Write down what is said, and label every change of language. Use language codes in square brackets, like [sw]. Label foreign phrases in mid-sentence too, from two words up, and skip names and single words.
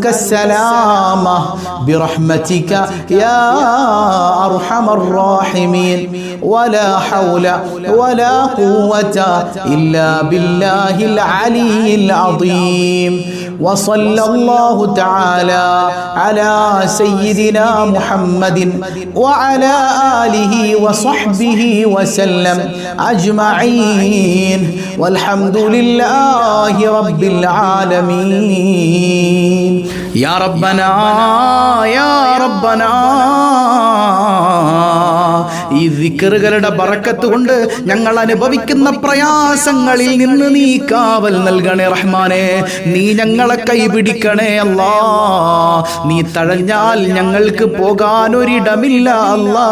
[ar] السلامة برحمتك يا أرحم الراحمين ولا حول ولا قوة إلا بالله العلي العظيم وصلى الله تعالى على سيدنا محمد وعلى آله وصحبه وسلم أجمعين والحمد لله رب العالمين يا ربنا يا ربنا [ml] ഈ ദിക്റുകളുടെ ബറക്കത്ത് കൊണ്ട് ഞങ്ങൾ അനുഭവിക്കുന്ന പ്രയാസങ്ങളിൽ നിന്ന് നീ കാവൽ നൽകണേ റഹ്മാനെ. നീ ഞങ്ങളെ കൈപിടിക്കണേ അല്ലാ. നീ തഴഞ്ഞാൽ ഞങ്ങൾക്ക് പോകാൻ ഒരിടമില്ല അല്ലാ.